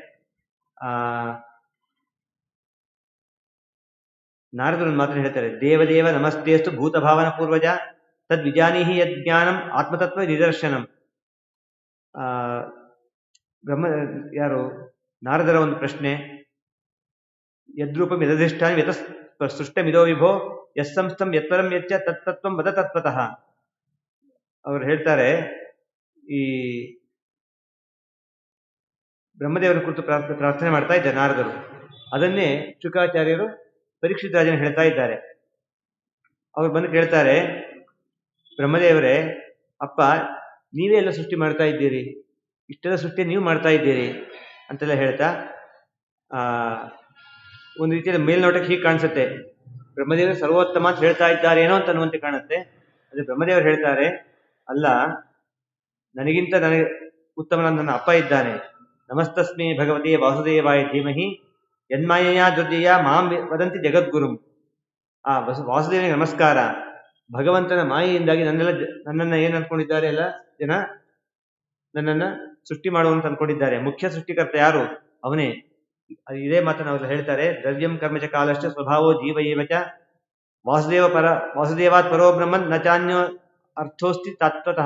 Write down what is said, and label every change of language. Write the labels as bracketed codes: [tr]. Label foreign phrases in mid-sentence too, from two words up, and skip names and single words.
[kn] ನಾರದರು ಮಾತ್ರ ಹೇಳ್ತಾರೆ, [sa] ದೇವದೇವ ನಮಸ್ತೇಸ್ತು ಭೂತಭಾವನ ಪೂರ್ವಜ ತದ್ವಿಜಾನೀಹಿ ಯಜ್ಞಾನಂ ಆತ್ಮತತ್ವ ನಿದರ್ಶನಂ. [kn] ಬ್ರಹ್ಮ ಯಾರು ನಾರದರ ಒಂದು ಪ್ರಶ್ನೆ, [sa] ಯದ್ರೂಪಂ ಯದಧಿಷ್ಠಾನ ಯತ ಸೃಷ್ಟಮಿದೋ ವಿಭೋ ಯಸ್ಸಂಸ್ಥಂ ಯತ್ವರಂ ಯಚ್ಚ ತತ್ತತ್ವಂ ವದ ತತ್ವತಃ. [kn] ಅವರು ಹೇಳ್ತಾರೆ, ಈ ಬ್ರಹ್ಮದೇವರ ಕುರಿತು ಪ್ರಾರ್ಥನೆ ಮಾಡ್ತಾ ಇದ್ದಾರೆ ನಾರದರು. ಅದನ್ನೇ ಶುಕಾಚಾರ್ಯರು ಪರೀಕ್ಷಿತ ರಾಜನ ಹೇಳ್ತಾ ಇದ್ದಾರೆ. ಅವ್ರು ಬಂದು ಕೇಳ್ತಾರೆ, ಬ್ರಹ್ಮದೇವರೇ, ಅಪ್ಪ ನೀವೇ ಎಲ್ಲ ಸೃಷ್ಟಿ ಮಾಡ್ತಾ ಇದ್ದೀರಿ, ಇಷ್ಟೆಲ್ಲ ಸೃಷ್ಟಿ ನೀವು ಮಾಡ್ತಾ ಇದ್ದೀರಿ ಅಂತೆಲ್ಲ ಹೇಳ್ತಾ, ಒಂದು ರೀತಿಯಲ್ಲಿ ಮೇಲ್ನೋಟಕ್ಕೆ ಹೀಗೆ ಕಾಣಿಸುತ್ತೆ, ಬ್ರಹ್ಮದೇವರು ಸರ್ವೋತ್ತಮ ಅಂತ ಹೇಳ್ತಾ ಇದ್ದಾರೇನೋ ಅಂತ ಅನ್ನುವಂತೆ ಕಾಣುತ್ತೆ. ಅದೇ ಬ್ರಹ್ಮದೇವರು ಹೇಳ್ತಾರೆ, ಅಲ್ಲ, ನನಗಿಂತ ನನಗೆ ಉತ್ತಮನಾದ ನನ್ನ ಅಪ್ಪ ಇದ್ದಾನೆ. [sa] ನಮಸ್ತಸ್ಮೈ ಭಗವತಿ ವಾಸುದೇವಾಯ ಧೀಮಹಿ ಯನ್ಮಾಯೆಯ ದುರ್ಜಯ ಮಾಂ ವದಂತಿ ಜಗದ್ಗುರುಂ. [kn] ಆ ವಾಸುದೇವನಿಗೆ ನಮಸ್ಕಾರ. ಭಗವಂತನ ಮಾಯೆಯಿಂದಾಗಿ ನನ್ನನ್ನ ಏನ್ ಅನ್ಕೊಂಡಿದ್ದಾರೆ ಎಲ್ಲ ಜನ, ನನ್ನನ್ನ ಸೃಷ್ಟಿ ಮಾಡುವಂತ ಅನ್ಕೊಂಡಿದ್ದಾರೆ. ಮುಖ್ಯ ಸೃಷ್ಟಿಕರ್ತ ಯಾರು? ಅವನೇ. ಇದೇ ಮಾತನ್ನು ಅವರು ಹೇಳ್ತಾರೆ, [sa] ದ್ರವ್ಯಂ ಕರ್ಮಚ ಕಾಲಶ್ಚ ಸ್ವಭಾವೋ ಜೀವ ಏವಚ ವಾಸುದೇವಾತ್ ಪರೋ ಬ್ರಹ್ಮನ್ ನ ಚಾನ್ಯೋ ಅರ್ಥೋಸ್ತಿ ತತ್ವತಃ.